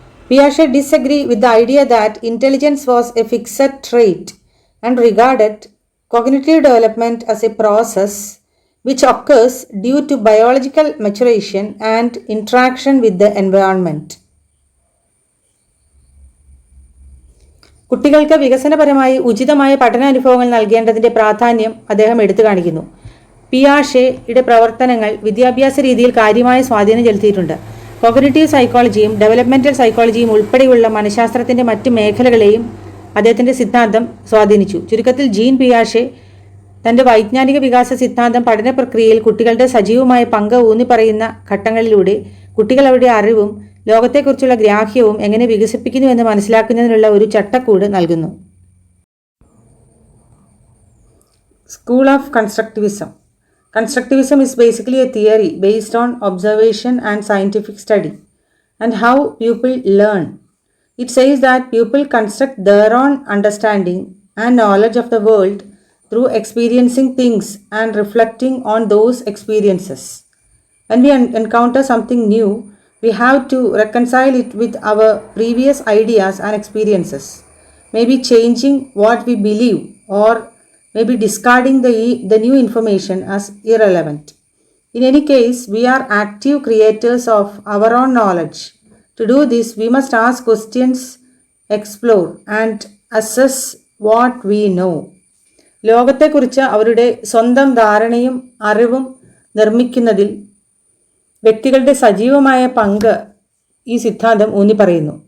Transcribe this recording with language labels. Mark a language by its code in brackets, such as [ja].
[en] Piaget disagreed with the idea that intelligence was a fixed trait and regarded cognitive development as a process which occurs due to biological maturation and interaction with the environment. [ml] കുട്ടികൾക്ക് വികസനപരമായി ഉചിതമായ പഠനാനുഭവങ്ങൾ നൽകേണ്ടതിൻ്റെ പ്രാധാന്യം അദ്ദേഹം എടുത്തു കാണിക്കുന്നു. പിയാഷെയുടെ പ്രവർത്തനങ്ങൾ വിദ്യാഭ്യാസ രീതിയിൽ കാര്യമായ സ്വാധീനം ചെലുത്തിയിട്ടുണ്ട്. കോഗ്നിറ്റീവ് സൈക്കോളജിയും ഡെവലപ്മെൻറ്റൽ സൈക്കോളജിയും ഉൾപ്പെടെയുള്ള മനഃശാസ്ത്രത്തിൻ്റെ മറ്റ് മേഖലകളെയും അദ്ദേഹത്തിൻ്റെ സിദ്ധാന്തം സ്വാധീനിച്ചു. ചുരുക്കത്തിൽ ജീൻ പിയാഷെ തൻ്റെ വൈജ്ഞാനിക വികാസ സിദ്ധാന്തം പഠന പ്രക്രിയയിൽ കുട്ടികളുടെ സജീവമായ പങ്ക് ഊന്നിപ്പറയുന്ന ഘട്ടങ്ങളിലൂടെ കുട്ടികൾ അവരുടെ അറിവും ലോകത്തെക്കുറിച്ചുള്ള ഗ്രാഹ്യവും എങ്ങനെ വികസിപ്പിക്കുന്നുവെന്ന് മനസ്സിലാക്കുന്നതിനുള്ള ഒരു ചട്ടക്കൂട് നൽകുന്നു. [en] School of constructivism. Constructivism is basically a theory based on observation and scientific study and how people learn. It says that people construct their own understanding and knowledge of the world through experiencing things and reflecting on those experiences. When we encounter something new, we have to reconcile it with our previous ideas and experiences, maybe changing what we believe or maybe discarding the new information as irrelevant. In any case, we are active creators of our own knowledge. To do this, we must ask questions, explore, and assess what we know. [ml] ലോകത്തെക്കുറിച്ച് അവരുടെ സ്വന്തം ധാരണയും അറിവും നിർമ്മിക്കുന്നതിൽ വ്യക്തികളുടെ സജീവമായ പങ്ക് ഈ സിദ്ധാന്തം ഊന്നിപ്പറയുന്നു.